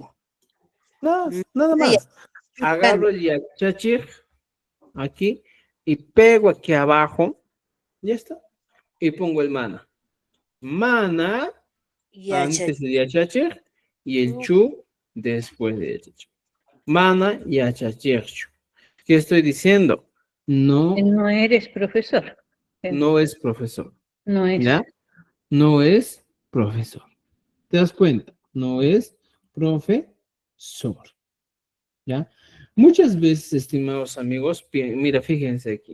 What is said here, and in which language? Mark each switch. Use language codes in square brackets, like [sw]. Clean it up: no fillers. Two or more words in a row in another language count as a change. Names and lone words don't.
[es] Nada más. Agarro el yachachik aquí y pego aquí abajo. Ya está. Y pongo el mana. Mana antes de yachachik y el chu después de yachachik. [qu] Mana yachachik. [es] ¿Qué estoy diciendo? No, no eres profesor. no es profesor. No es. ¿Ya? No es profesor. ¿Te das cuenta? No es profesor. ¿Ya? Muchas veces, estimados amigos, mira, fíjense aquí.